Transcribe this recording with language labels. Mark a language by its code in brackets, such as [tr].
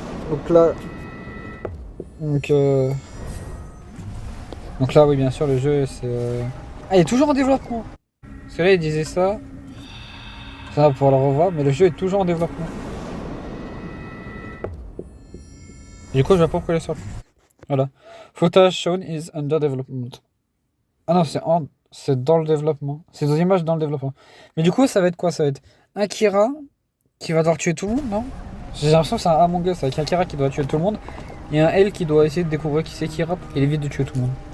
[fr] Donc là, donc, donc là, oui, bien sûr, le jeu, c'est... Ah, il est toujours en développement. Parce que là, il disait ça. Ça, on va pouvoir le revoir, mais le jeu est toujours en développement. Du coup, je vais pas pourquoi il est sur. Voilà. [en] Footage shown is under development. [fr] Ah non, c'est dans le développement. C'est des images dans le développement. Mais du coup, ça va être quoi? Ça va être un Kira qui va devoir tuer tout le monde, non? J'ai l'impression que c'est un Among Us avec un Kira qui doit tuer tout le monde et un L qui doit essayer de découvrir qui c'est Kira pour qu'il évite de tuer tout le monde.